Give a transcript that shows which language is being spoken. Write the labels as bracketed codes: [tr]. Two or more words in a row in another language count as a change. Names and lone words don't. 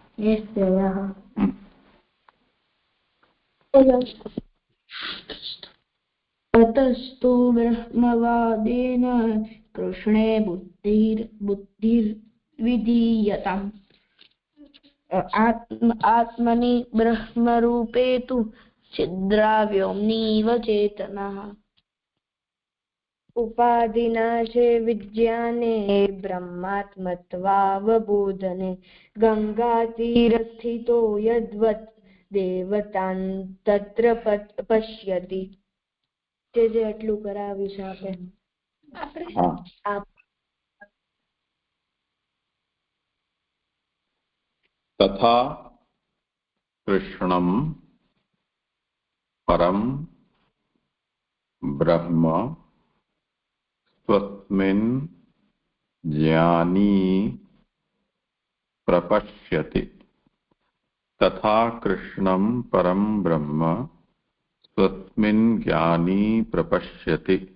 [sa] ततस्तु ब्रह्मवादेन कृष्णे बुद्धिर्विधीयताम् आत्मनि ब्रह्मरूपे तु छिद्राव्योम्नीव चेतनः उपाधिनाशे विज्ञाने ब्रह्मात्मत्वावबोधने गङ्गातीरस्थितो यद्वत् देवतान् तत्र पश्यति [gu] જે એટલું કરાવીશ આપણે [sa] तथा कृष्णं परं ब्रह्म स्वस्मिन् ज्ञानी प्रपश्यति तथा कृष्णं परं ब्रह्म स्वस्मिन् ज्ञानी प्रपश्यति